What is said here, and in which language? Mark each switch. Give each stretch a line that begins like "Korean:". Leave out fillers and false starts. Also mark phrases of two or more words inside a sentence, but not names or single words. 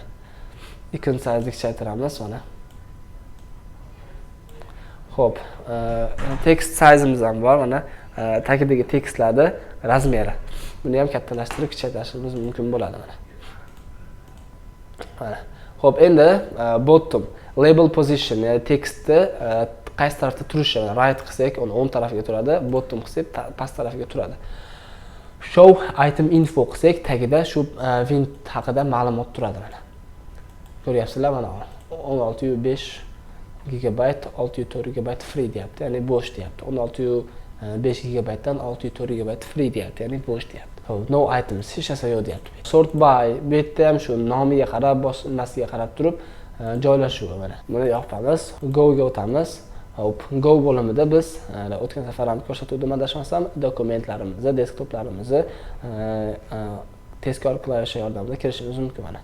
English: Icon size
Uzbek: kichaytiramiz mana. Xo'p,
English: text size'imiz
Uzbek: ham bor mana. Tagidagi tekstlarni razmeri. Buni ham kattalashtirib kichaytirishimiz mumkin bo'ladi mana. Mana. Xo'p, endi
English: bottom label position,
Uzbek: ya'ni tekstni qaysi tarafda turishi, right qilsak, uni o'ng tarafiga turadi, bottom qilsak past tarafiga turadi.
English: Show item info
Uzbek: qilsak, tagida shu Wind haqida ma'lumot turadi mana. Ko'ryapsizlar mana 1605 GB, 604 GB free deyapti, ya'ni bo'sh deyapti. 1605 GB dan 604 GB free deyapti, ya'ni bo'sh deyapti.
English: No items,
Uzbek: hech narsa yo'q deyapti.
English: Sort by,
Uzbek: bu yerda ham shu nomiga qarab, bosimasiga qarab turib joylashuvi mana. Buni yopamiz, go ga o'tamiz. Hop, go bo'limida biz o'tgan safar ham ko'rsatuvdim, adashmasam, dokumentlarimizni, desktoplarimizni tezkor klavish yordamida kirishimiz mumkin mana.